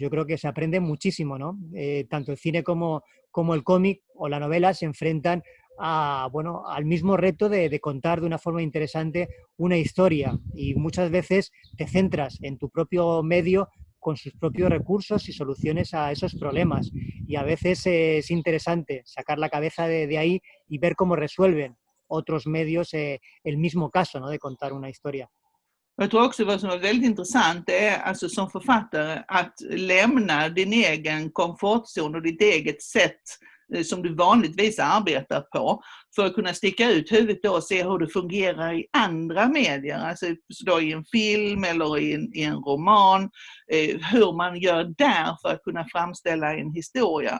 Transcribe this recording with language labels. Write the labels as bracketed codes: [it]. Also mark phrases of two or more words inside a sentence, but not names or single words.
[es] Yo creo que se aprende muchísimo, ¿no? Tanto el cine como el cómic o la novela se enfrentan al mismo reto de contar de una forma interesante una historia, y muchas veces te centras en tu propio medio con sus propios recursos y soluciones a esos problemas, y a veces es interesante sacar la cabeza de ahí y ver cómo resuelven otros medios el mismo caso, ¿no? De contar una historia. [sv] Jag tror också vad som är väldigt intressant är alltså som författare att lämna din egen komfortzon och ditt eget sätt som du vanligtvis arbetar på, för att kunna sticka ut huvudet då och se hur det fungerar i andra medier, alltså då i en film eller i en roman, hur man gör där för att kunna framställa en historia.